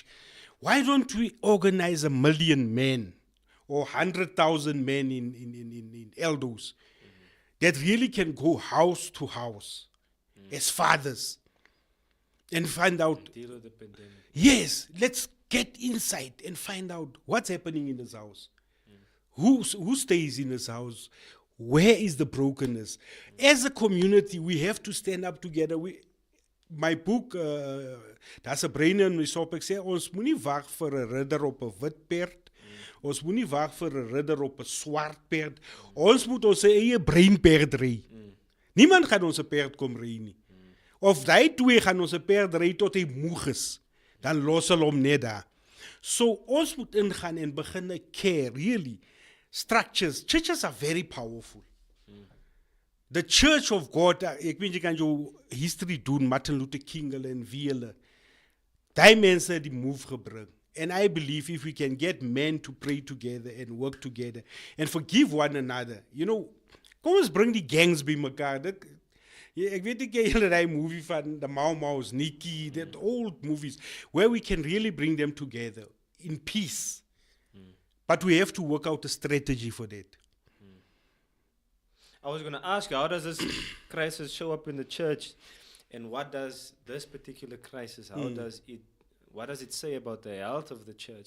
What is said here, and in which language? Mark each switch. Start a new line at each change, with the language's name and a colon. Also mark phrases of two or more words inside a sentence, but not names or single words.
English: Why don't we organize 1 million men or 100,000 men in Eldos that really can go house to house as fathers and find out, Deal with the pandemic. yes, let's get inside and find out what's happening in this house. Who stays in this house? Where is the brokenness? As a community, we have to stand up together. My book,
Afrikaans: daar's 'n brein in my sop. Ek sê ons moenie wag vir 'n ridder op 'n wit perd. Ons moenie wag vir 'n ridder op 'n swart perd. Ons moet ons eie breinperd ry. Niemand gaan ons 'n perd kom ry nie. Of daai twee gaan ons 'n perd ry tot hy moeg is, dan los hulle hom net daar. So ons moet ingaan en begin
English: care, really.
Afrikaans: structures.
English: Churches are very powerful.
Afrikaans: The Church of God, ek weet jy kan jou history doen, Martin Luther King en wie hulle. Die mense die move gebring.
English: And I believe if we can get men to pray together and work together and forgive one another,
Afrikaans: kom ons bring die gangs by mekaar. Ek weet ek julle daai movie van
English: the Mau Mau's, Nikki, that old movies, where we can really bring them together in peace. But we have to work out a strategy for that. I was going to ask you, how does this crisis show up in the church, and what does this particular crisis, what does it say about the health of the church?